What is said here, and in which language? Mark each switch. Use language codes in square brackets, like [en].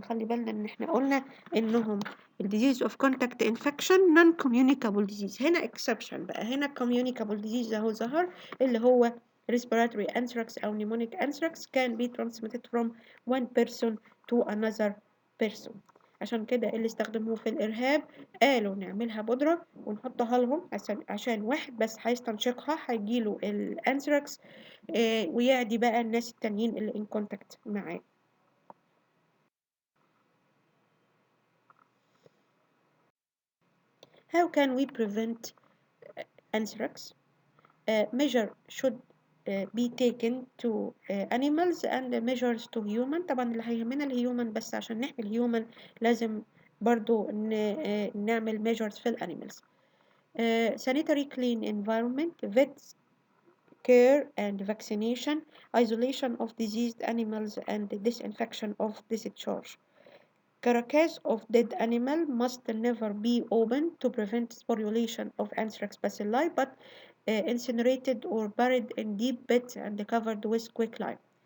[ar] ونخلي بالنا ان احنا قلنا انهم [en] disease of contact infection non communicable disease. هنا exception بقى، هنا communicable disease [ar] اهو ظهر اللي هو [en] respiratory anthrax أو pneumonic anthrax can be transmitted from one person to another person. [ar] عشان كده اللي استخدموه في الإرهاب قالوا نعملها بودرة ونحطها لهم عشان واحد بس هيستنشقها هيجيله الأنثراكس، ويعدي بقى الناس التانيين اللي in contact معاه. [en] How can we prevent anthrax? Measure should be taken to animals and measures to human. [ar] طبعا اللي هيهمنا الهيومن، بس عشان نحمي الهيومن لازم برضو نعمل measures في الانيمالز. [en] Sanitary clean environment, vet care and vaccination, isolation of diseased animals and disinfection of discharge. Carcass of dead animal must never be opened to prevent sporulation of anthrax bacilli, but incinerated or buried in deep pits and covered with quicklime.